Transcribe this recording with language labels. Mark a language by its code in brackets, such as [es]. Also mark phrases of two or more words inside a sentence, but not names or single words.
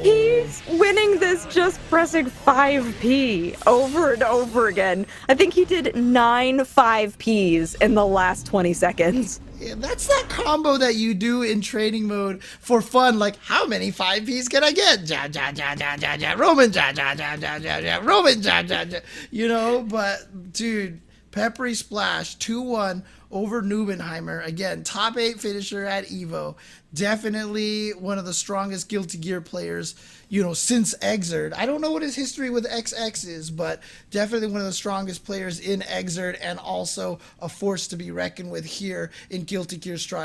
[en] He's winning this just pressing 5P over and over again. I think he did 9 5Ps in the last 20 seconds. Yeah, that's that combo that you do in training mode for fun. Like, how many 5Ps can I get? [de] Ja, ja, ja, ja, ja, ja, Roman, ja, ja, ja, ja, ja, ja, Roman, ja, ja, ja. [en] You know, but, dude, Pepperysplash 2-1 over Nubenheimer. Again, top 8 finisher at EVO. Definitely one of the strongest Guilty Gear players, since Exerd. I don't know what his history with XX is, but definitely one of the strongest players in Exerd and also a force to be reckoned with here in Guilty Gear Strive.